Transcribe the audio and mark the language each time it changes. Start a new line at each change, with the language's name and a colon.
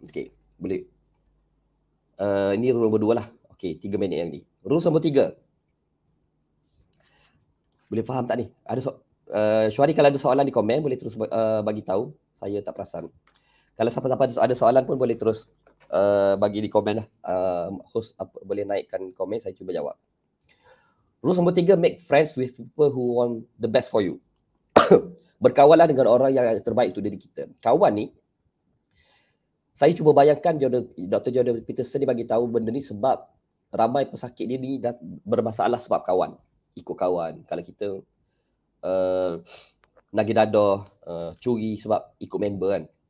Malay: Okey, boleh. Ini rule nombor 2 lah. Okey, 3 minit yang ni. Rule nombor 3. Boleh faham tak ni? Syuari kalau ada soalan di komen boleh terus bagi tahu. Saya tak perasan. Kalau siapa-siapa ada soalan pun boleh terus bagi di komen lah. Host boleh naikkan komen, saya cuba jawab. Rule nombor 3,
English: make friends with people who want the best for you.
Malay: Berkawanlah dengan orang yang terbaik untuk diri kita. Kawan ni, saya cuba bayangkan Dr. Jordan Peterson ni bagi tahu benda ni sebab ramai pesakit dia ni dah bermasalah sebab kawan. Ikut kawan. Kalau kita nagih dadah, curi sebab ikut member kan.